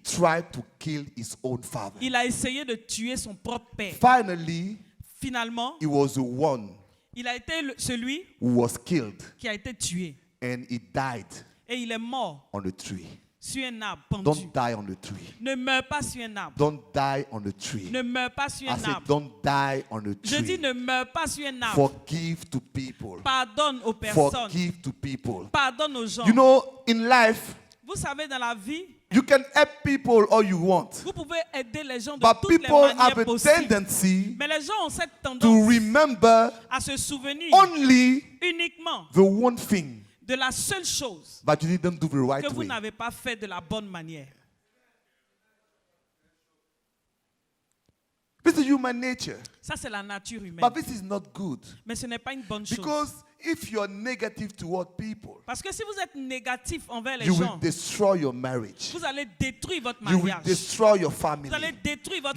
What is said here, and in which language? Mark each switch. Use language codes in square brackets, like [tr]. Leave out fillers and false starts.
[en] tried to kill his own father. [fr] il a essayé de tuer son propre père. [en] Finally, [fr] Finalement, [en] he was the one [fr] il a été celui [en] who was killed, [fr] qui a été tué. [en] and he died [fr] Et il est mort [en] on the tree. [fr] sur un arbre pendu. [en] Don't die on the tree. [fr] Ne meurs pas sur un arbre. [en] Don't die on the tree. [fr] Ne meurs pas sur [en] I [fr] un [en] said, [fr] arbre. [en] don't die on the [fr] Je dis [en] tree. [fr] ne meurs pas sur un arbre. [en] Forgive to people. [fr] Pardonne aux personnes. [en] Forgive to people. [fr] Pardonne aux gens. [en] You know, in life, [fr] Vous savez, dans la vie, [en] you can help people all you want, [fr] vous pouvez aider les gens de [en] but [fr] toutes les [en] people have [fr] manières [en] a [fr] possibles. [en] tendency [fr] Mais les gens ont cette [en] to [fr] tendance [en] remember [fr] à se souvenir [en] only [fr] uniquement [en] the one thing, [fr] de la seule chose [en] but you didn't do the right [fr] que vous [en] way. [fr] n'avez pas fait de la bonne manière. [en] This is human nature, [fr] Ça, c'est la nature humaine. [en] but this is not good, [fr] Mais ce n'est pas une bonne chose. [en] because if you're negative toward people, [fr] Parce que si vous êtes négatif envers les [en] you will [fr] gens, [en] destroy your marriage. [fr] vous allez détruire votre [en] You will [fr] mariage. [en] destroy your family. [fr] Vous allez détruire votre